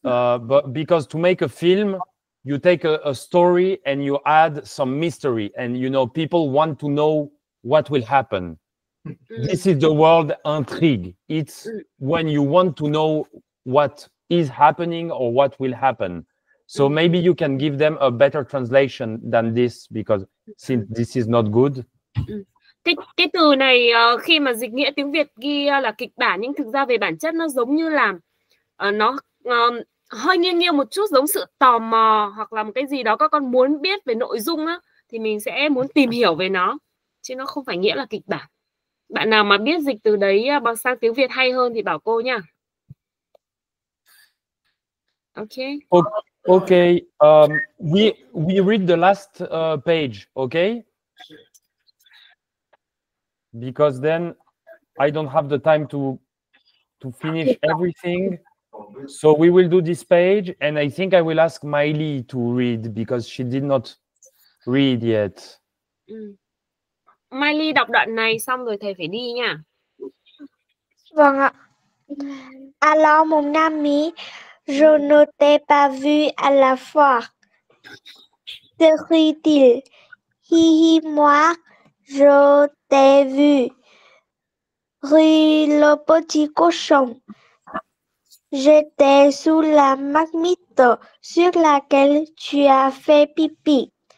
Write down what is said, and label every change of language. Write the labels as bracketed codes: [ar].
[en] But because to make a film, you take a story and you add some mystery, and people want to know what will happen. This is the word intrigue. It's when you want to know what is happening or what will happen. So maybe you can give them a better translation than this, because since this is not good. [vi] Cái từ này khi mà dịch nghĩa tiếng Việt ghi là kịch bản, nhưng thực ra về bản chất nó giống như là nó hơi nghiêng một chút, giống sự tò mò hoặc là một cái gì đó các con muốn biết về nội dung á, thì mình sẽ muốn tìm hiểu về nó, chứ nó không phải nghĩa là kịch bản. Bạn nào mà biết dịch từ đấy bằng sang tiếng Việt hay hơn thì bảo cô nha. [en] Okay. Okay. We read the last page, okay? Because then I don't have the time to finish everything. So we will do this page, and I think I will ask Miley to read because she did not read yet. [vi] Miley đọc đoạn này xong rồi thầy phải đi nha. Vâng ạ. [fr] Alors mon ami, je ne t'ai pas vu à la foire. Te rit-il. Hi hi, moi, je t'ai vu. Rit le petit cochon. J'étais sous la marmite sur laquelle tu as fait pipi.